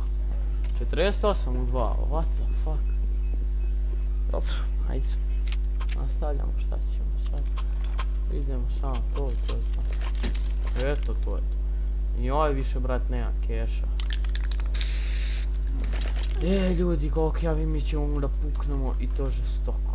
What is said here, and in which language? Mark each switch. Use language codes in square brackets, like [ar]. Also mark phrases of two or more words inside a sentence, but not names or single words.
[sr] 48 u 2, [en] what the fuck? [sr] Dobro, ajde. Nastavljamo, šta ćemo sad? Idemo samo to i to je to. Eto, to je to. I ovaj više, brat, nema keša. Ljudi, koliko ja mi ćemo mu da puknemo i to žestoko.